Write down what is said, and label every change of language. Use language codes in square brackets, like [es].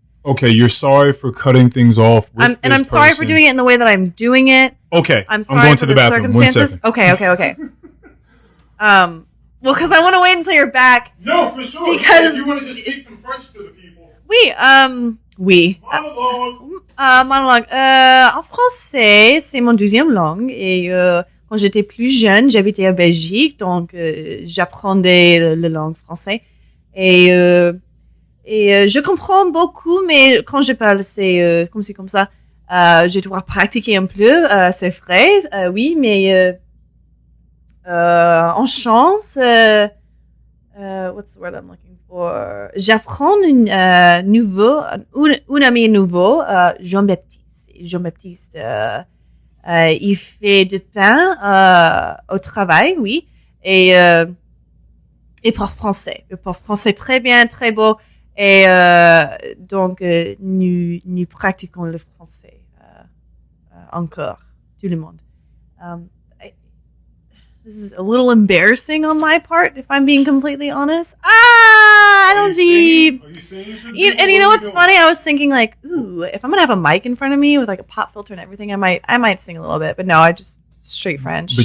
[en] Okay, you're sorry for cutting things off with and I'm sorry for doing it in the way that I'm doing it. Okay, I'm sorry going for to the bathroom. 1 second. Okay. Well, because I want to wait until you're back. No, for sure. Because if you want to just speak some French to the people. Monologue. [fr] En français, c'est mon deuxième langue. Et quand j'étais plus jeune, j'habitais en Belgique, donc j'apprenais la langue française. Et je comprends beaucoup, mais quand je parle, c'est comme ça. Je dois pratiquer un peu, c'est vrai, oui, mais en chance, [en] what's the word I'm looking for? [fr] J'apprends un ami nouveau, Jean-Baptiste. Jean-Baptiste. Il fait du pain au travail, oui. Et parle français. Il parle français très bien, très beau. Et donc, nous pratiquons le français encore, tout le monde. [en] This is a little embarrassing on my part, if I'm being completely honest. [fr] Allons-y. [en] Are you singing to And you know what's funny? I was thinking like, ooh, if I'm gonna have a mic in front of me with like a pop filter and everything, I might sing a little bit. But no, I just straight French.